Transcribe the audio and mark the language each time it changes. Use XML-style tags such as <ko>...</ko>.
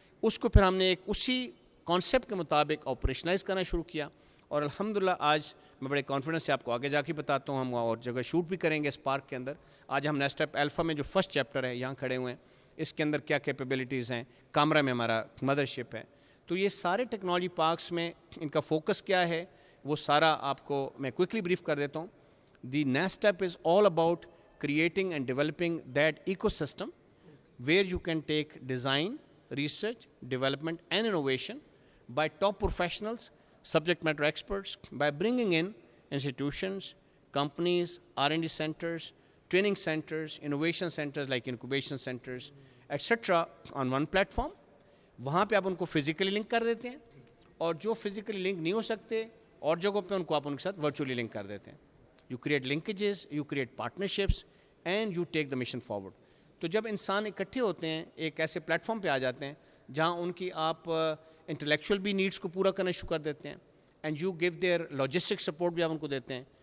<ur>اس کو پھر ہم نے ایک اسی کانسیپٹ کے مطابق آپریشنائز کرنا شروع کیا اور الحمدللہ آج میں بڑے کانفیڈنس سے آپ کو آگے جا کے بتاتا ہوں. ہم اور جگہ شوٹ بھی کریں گے اس پارک کے اندر. آج ہم نیکسٹ اسٹیپ الفا میں جو فرسٹ چیپٹر ہے یہاں کھڑے ہوئے ہیں, اس کے اندر کیا کیپیبلٹیز ہیں, کامرا میں ہمارا مدرشپ ہے. تو یہ سارے ٹیکنالوجی پارکس میں ان کا فوکس کیا ہے وہ سارا آپ کو میں کوئکلی بریف کر دیتا ہوں.</ur> <en>The next step is all about creating and developing that ecosystem where you can take design, research, development and innovation by top professionals, subject matter experts, by bringing in institutions, companies, R&D centers, training centers, innovation centers like incubation centers, etc. on one platform.</en> <ur>وہاں پہ آپ ان کو physically link کر دیتے ہیں اور جو physically link نہیں ہو سکتے اور جگہوں پہ ان کو آپ ان کے ساتھ ورچولی لنک کر دیتے ہیں.</ur> <en>You create linkages, you create partnerships and you take the mission forward.</en> <ur>تو جب انسان اکٹھے ہوتے ہیں ایک ایسے پلیٹ فارم پہ آ جاتے ہیں جہاں ان کی آپ انٹلیکچوئل بھی نیڈس کو پورا کرنا شروع کر دیتے ہیں</ur> <en>and you give their logistic support</en> <ur>بھی آپ ان کو دیتے ہیں.</ur>